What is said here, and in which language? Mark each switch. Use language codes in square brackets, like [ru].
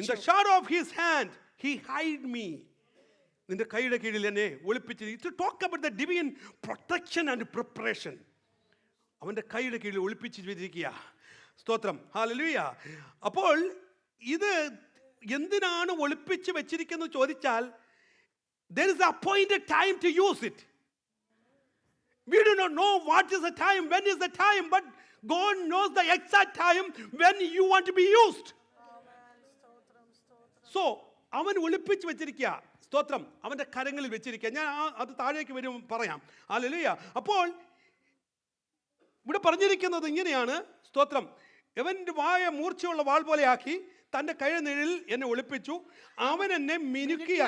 [en] In the shadow of his hand he hide me. [ml] നിന്റെ കൈയുടെ കീഴിൽ എന്നെ ഒളിപ്പിച്ചു. [en] It talk about the divine protection and preparation. [ml] അവന്റെ കൈയുടെ കീഴിൽ ഒളിപ്പിച്ചു വെച്ചിരിക്കുക. സ്തോത്രം. ഹല്ലേലൂയ. അപ്പോൾ ഇത് എന്തിനാണ് ഒളിപ്പിച്ച് വെച്ചിരിക്കുന്നത് ചോദിച്ചാൽ, [en] there is a appointed time to use it. We do not know what is the time, when is the time, but God knows the exact time when you want to be used. [ml] So അവൻ ഒളിപ്പിച്ച് വെച്ചിരിക്കുക. സ്തോത്രം. അവന്റെ കരങ്ങളിൽ വെച്ചിരിക്കുക. ഞാൻ അത് താഴേക്ക് വരും പറയാം. ഹല്ലേലൂയ. അപ്പോൾ ഇവിടെ പറഞ്ഞിരിക്കുന്നത് ഇങ്ങനെയാണ്, സ്തോത്രം, അവന്റെ വായ മൂർച്ചയുള്ള വാൾ പോലെയാക്കി തന്റെ കൈയുടെ നിഴലിൽ എന്നെ ഒളിപ്പിച്ചു, അവൻ എന്നെ മിനുക്കിയ.